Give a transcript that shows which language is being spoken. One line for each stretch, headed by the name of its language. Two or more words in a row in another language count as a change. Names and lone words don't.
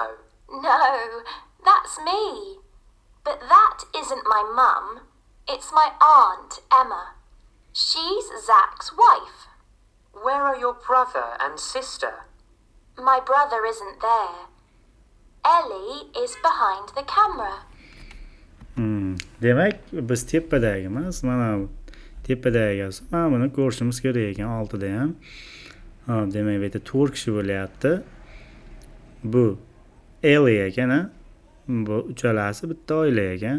English: No, that's me. But that isn't my mum. It's my aunt, Emma. She's Zach's wife. Where are your brother and sister? My brother isn't there. Ellie is behind the camera.
Uzbek: Demak, biz tepadagimiz, mana tepadagi mana buni ko'rishimiz kerak ekan oltida ham. Demak, bu yerda 4 kishi bo'lyapti. Bu Ellie ekan, bu uchalasi bitta oila ekan.